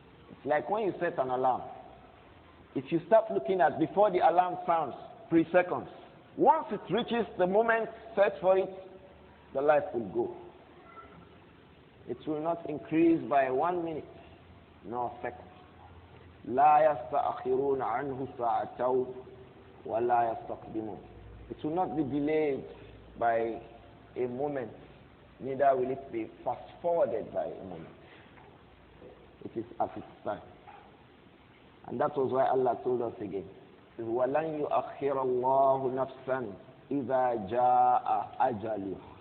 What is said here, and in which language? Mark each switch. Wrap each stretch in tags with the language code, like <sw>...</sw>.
<en>It's like when you set an alarm. If you start looking at before the alarm sounds, 3 seconds. Once it reaches the moment set for it, the life will go. It will not increase by 1 minute, nor second.</en> <ar>لا يستأخرون عنه ساعة ولا يستقدمون.</ar> <en>It will not be delayed by a moment, neither will it be fast forwarded by a moment. It is at its time. And that was why Allah told us again,</en> <ar>وَلَنْ يُؤَخِّرَ اللَّهُ نَفْسًا إِذَا جَاءَ أَجَلُهَا.</ar>